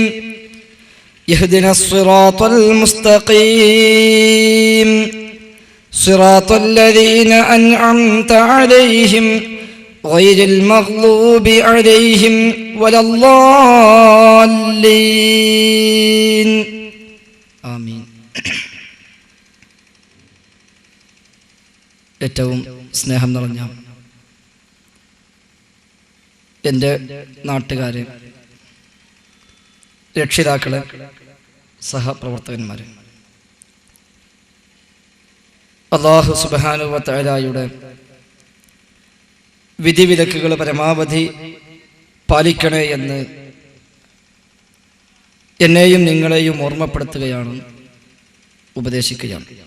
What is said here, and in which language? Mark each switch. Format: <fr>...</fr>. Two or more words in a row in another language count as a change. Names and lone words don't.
<ar>يهدنا الصراط المستقيم صراط الذين أنعمت عليهم غير المغضوب عليهم ولا الضالين. آمين.</ar> <ml>ഏറ്റവും സ്നേഹം നിറഞ്ഞ എൻ്റെ നാട്ടുകാരെ, രക്ഷിതാക്കളെ, സഹപ്രവർത്തകന്മാരെ,</ml> <ar>الله سبحانه وتعالى</ar> <ml>വിധിവിലക്കുകൾ പരമാവധി പാലിക്കണേ എന്ന് എന്നെയും നിങ്ങളെയും ഓർമ്മപ്പെടുത്തുകയാണ്, ഉപദേശിക്കുകയാണ്.</ml>